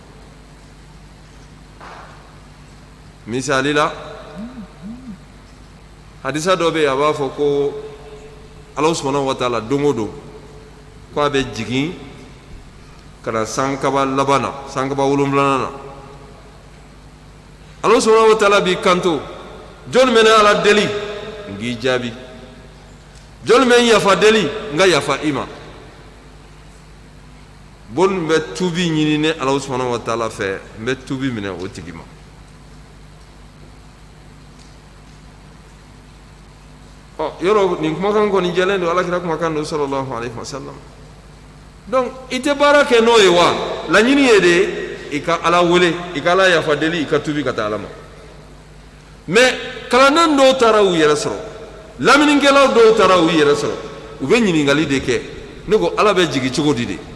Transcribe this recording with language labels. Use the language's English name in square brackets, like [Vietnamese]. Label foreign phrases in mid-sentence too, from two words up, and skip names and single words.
[Bambara] misali la hadisa dɔ bɛ yen a b'a fɔ ko [Arabic] الله سبحانه وتعالى [Bambara] don o don ko a bɛ jigin ka na sankaba laban na sankaba 7 na [Arabic] الله سبحانه وتعالى [Bambara] b'i kanto jɔnni bɛ ne Ala deli n k'i jaabi jɔnni bɛ n yafa deli n ka yafa i ma bonni bɛ tuubi ɲini ne [Arabic] الله سبحانه وتعالى [Bambara] fɛ n bɛ tuubi minɛ o tigi ma yɔrɔ nin kumakan kɔni jɛlen don Alakira kumakan don [Arabic] صلى الله عليه وسلم [Bambara] donc i tɛ baara kɛ n'o ye wa laɲini ye de i ka Ala wele i ka Ala yafa deli i ka tuubi ka taa Ala ma mais kalanden dɔw taara u yɛrɛ sɔrɔ laminikɛlaw dɔw taara u yɛrɛ sɔrɔ u bɛ ɲininkali de kɛ ne ko Ala bɛ jigin cogo di de